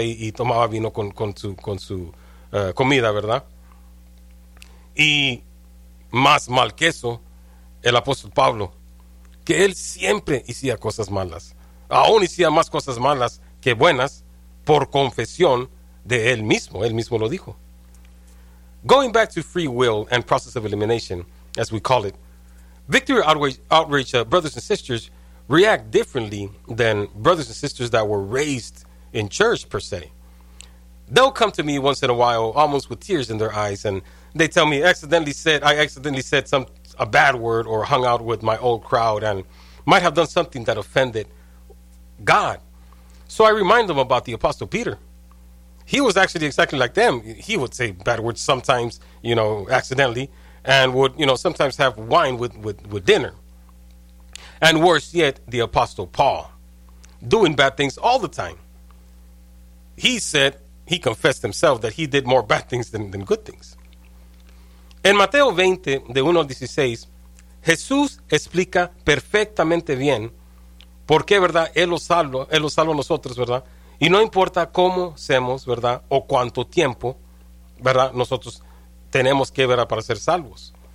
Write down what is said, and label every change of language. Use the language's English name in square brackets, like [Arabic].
[Spanish] Y tomaba vino con su comida, ¿verdad? Y más mal que eso, el apóstol Pablo, que él siempre hacía cosas malas. Aún hacía más cosas malas que buenas por confesión de él mismo. Él mismo lo dijo. [English] Going back to free will and process of elimination, as we call it, Victory Outreach brothers and sisters react differently than brothers and sisters that were raised in church, per se. They'll come to me once in a while, almost with tears in their eyes, and they tell me, I accidentally said a bad word or hung out with my old crowd and might have done something that offended God. So I remind them about the Apostle Peter. He was actually exactly like them. He would say bad words sometimes, you know, accidentally, and would, you know, sometimes have wine with dinner. And worse yet, the Apostle Paul, doing bad things all the time. He said, he confessed himself that he did more bad things than good things. [Spanish] En Mateo 20, de 1 al 16, Jesús explica perfectamente bien por qué, ¿verdad? Él lo salva a nosotros, ¿verdad? Y no importa cómo seamos, ¿verdad? O cuánto tiempo, ¿verdad? Nosotros tenemos que, ¿verdad? Para ser salvos.